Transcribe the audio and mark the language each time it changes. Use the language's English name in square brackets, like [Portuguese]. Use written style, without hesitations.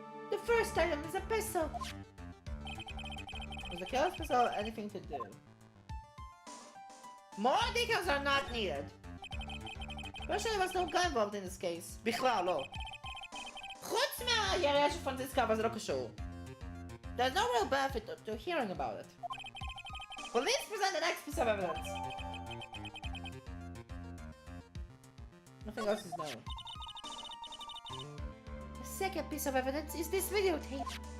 [English] The first item is a pistol. Was the killer's pistol anything to do? More details are not needed. Actually, there was no gun involved in this case. [Hebrew] בכלל לא. חוץ מהירייה של פרנסיסקה, אבל זה לא קשור. [English] There's no real benefit to hearing about it. Police present the next piece of evidence. Nothing else is known. The second piece of evidence is this videotape.